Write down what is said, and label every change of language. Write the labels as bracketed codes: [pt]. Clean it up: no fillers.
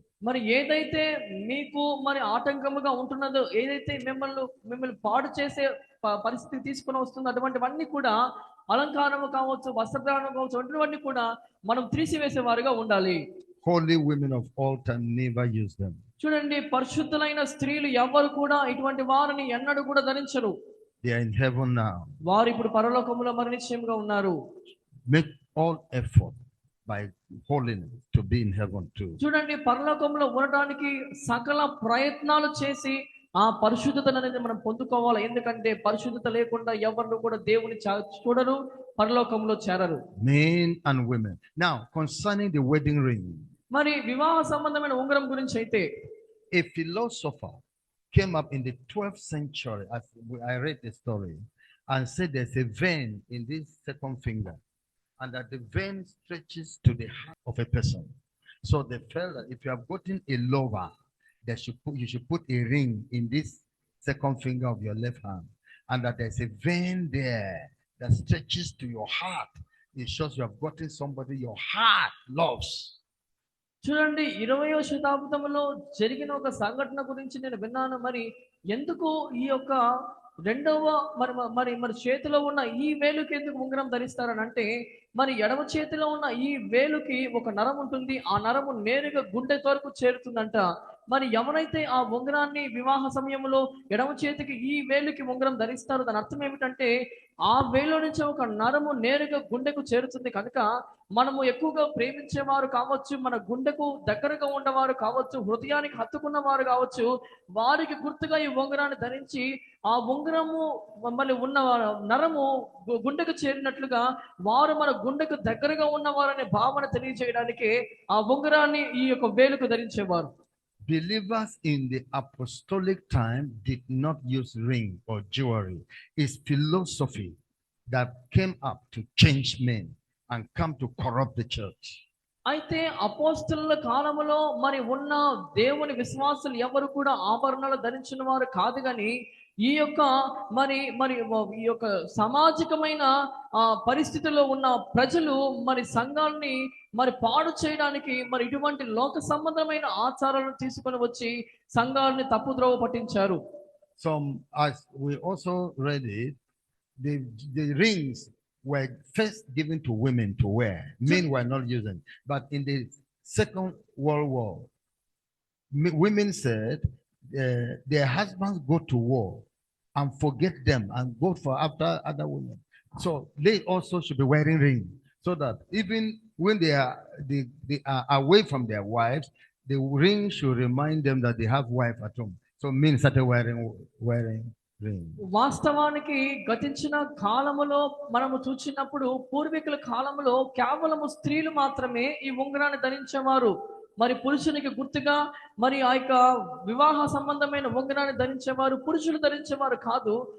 [te] మరి ఏదైతే మీకు మరి ఆటంకముగా ఉంటున్నదో, ఏదైతే మిమ్మల్ని పాడు చేసే పరిస్థితి తీసుకొని వస్తుందో, అటువంటివన్నీ కూడా అలంకారము కావచ్చు, వస్త్రదానం కావచ్చు, అటువంటివన్నీ కూడా మనం తీసివేసేవారుగా ఉండాలి. [en] Holy women of all time never use them. [te] చూడండి, పరిశుద్ధులైన స్త్రీలు ఎవరు కూడా ఇటువంటి వారిని ఎన్నడూ కూడా ధరించరు. [en] They are in heaven now. [te] వారు ఇప్పుడు పరలోకములో మరి నిశ్చయముగా ఉన్నారు. [en] Make all effort by holiness to be in heaven too. [te] చూడండి, పరలోకంలో ఉండటానికి సకల ప్రయత్నాలు చేసి ఆ పరిశుద్ధతను అనేది మనం పొందుకోవాలి. ఎందుకంటే పరిశుద్ధత లేకుండా ఎవరు కూడా దేవుని చూడరు, పరలోకంలో చేరరు. [en] Men and women. Now, concerning the wedding ring. [te] మరి వివాహ సంబంధమైన ఉంగరం గురించి అయితే, [en] A philosopher came up in the 12th century, as I read the story, and said there's a vein in this second finger, and that the vein stretches to the heart of a person. So they felt that if you have gotten a lover, you should put a ring in this second finger of your left hand, and that there's a vein there that stretches to your heart. It shows you have gotten somebody your heart loves. [te] చూడండి, 20వ శతాబ్దంలో జరిగిన ఒక సంఘటన గురించి నేను విన్నాను. మరి ఎందుకు ఈ యొక్క రెండవ మరి చేతిలో ఉన్న ఈ వేలుకి ఎందుకు ఉంగరం ధరిస్తారని అంటే, మరి ఎడమ చేతిలో ఉన్న ఈ వేలుకి ఒక నరం ఉంటుంది. ఆ నరము నేరుగా గుండె వరకు చేరుతుందంట. మరి ఎవరైతే ఆ ఉంగరాన్ని వివాహ సమయంలో ఎడమ చేతికి ఈ వేలుకి ఉంగరం ధరిస్తారో, దాని అర్థం ఏమిటంటే ఆ వేలు నుంచి ఒక నరము నేరుగా గుండెకు చేరుతుంది. కనుక మనము ఎక్కువగా ప్రేమించేవారు కావచ్చు, మన గుండెకు దగ్గరగా ఉన్నవారు కావచ్చు, హృదయానికి హత్తుకున్న కావచ్చు, వారికి గుర్తుగా ఈ ఉంగరాన్ని ధరించి ఆ ఉంగరము మళ్ళీ ఉన్న నరము గుండెకు చేరినట్లుగా వారు మన గుండెకు దగ్గరగా ఉన్నవారనే భావన తెలియజేయడానికి ఆ ఉంగరాన్ని ఈ యొక్క వేలుకు ధరించేవారు. [en] Believers in the apostolic time did not use ring or jewelry. It's philosophy that came up to change men and come to corrupt the church. [te] అయితే అపోస్తలుల కాలంలో మరి ఉన్న దేవుని విశ్వాసులు ఎవరు కూడా ఆభరణాలు ధరించిన వారు కాదు, కానీ ఈ యొక్క మరి ఈ యొక్క సామాజికమైన పరిస్థితుల్లో ఉన్న ప్రజలు మరి సంఘాన్ని మరి పాడు చేయడానికి మరి ఇటువంటి లోక సంబంధమైన ఆచారాలను తీసుకొని వచ్చి సంఘాన్ని తప్పుద్రోవ పట్టించారు. [en] Some, as we also read it, the rings were first given to women to wear. Men were not using. But in the Second World War, women said their husbands go to war and forget them and go for after other women. So they also should be wearing rings, so that even when they are away from their wives, the ring should remind them that they have wife at home. So men started wearing ring. [te] వాస్తవానికి గతించిన కాలములో మనము చూసినప్పుడు పూర్వీకుల కాలంలో కేవలము స్త్రీలు మాత్రమే ఈ ఉంగరాన్ని ధరించేవారు. మరి పురుషునికి గుర్తుగా మరి ఆ యొక్క వివాహ సంబంధమైన ఉంగరాన్ని ధరించేవారు, పురుషులు ధరించేవారు కాదు.